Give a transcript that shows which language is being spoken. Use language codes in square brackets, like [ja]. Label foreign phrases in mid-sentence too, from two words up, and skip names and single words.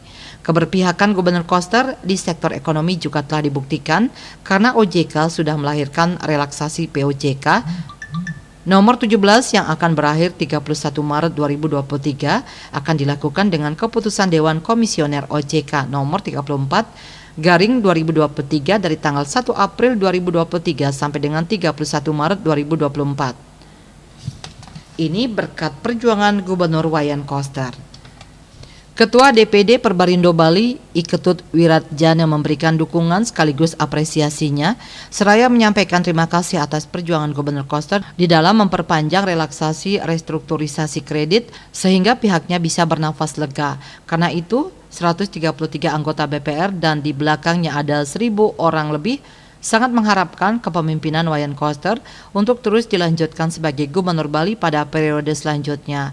[id] Keberpihakan Gubernur Koster di sektor ekonomi juga telah dibuktikan karena OJK sudah melahirkan relaksasi POJK nomor 17 yang akan berakhir 31 Maret 2023 akan dilakukan dengan keputusan Dewan Komisioner OJK nomor 34/2023 dari tanggal 1 April 2023 sampai dengan 31 Maret 2024. Ini berkat perjuangan Gubernur Wayan Koster. Ketua DPD Perbarindo Bali, Iketut Wiratjana memberikan dukungan sekaligus apresiasinya, seraya menyampaikan terima kasih atas perjuangan Gubernur Koster di dalam memperpanjang relaksasi restrukturisasi kredit sehingga pihaknya bisa bernafas lega. Karena itu, 133 anggota BPR dan di belakangnya ada 1.000 orang lebih sangat mengharapkan kepemimpinan Wayan Koster untuk terus dilanjutkan sebagai Gubernur Bali pada periode selanjutnya.